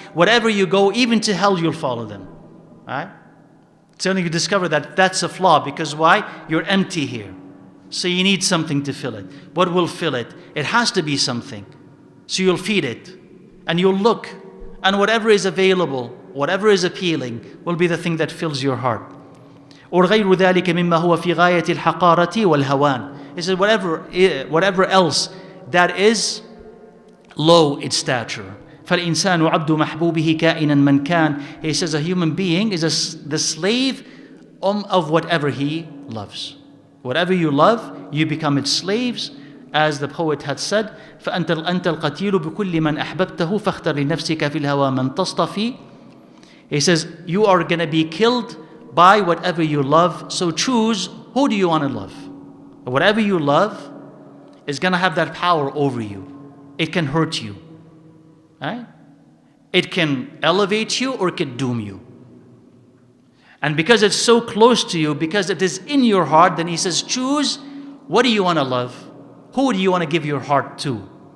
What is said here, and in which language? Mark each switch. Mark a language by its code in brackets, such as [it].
[en] Wherever you go, even to hell, you'll follow them. Right? So you discover that that's a flaw. Because why? You're empty here. So you need something to fill it. What will fill it? It has to be something. So you'll feed it. And you'll look. And whatever is available, whatever is appealing, will be the thing that fills your heart. [ar] Or غير ذلك مما هو في غاية الحقارة والهوان. [en] He said whatever else that is low in stature. [ar] فالإنسان عبد محبوبه كائنا من كان. [en] He says a human being is the slave of whatever he loves. Whatever you love, you become its slaves. As the poet had said, [ar] فأنت القتيل بكل من أحببته فاختر لنفسك في الهوى من تصطفي. [en] He says, you are going to be killed by whatever you love. So choose, who do you want to love? Whatever you love is going to have that power over you. It can hurt you. Right? It can elevate you or it can doom you. And because it's so close to you, because it is in your heart, then he says, choose, what do you want to love? Who do you want to give your heart to?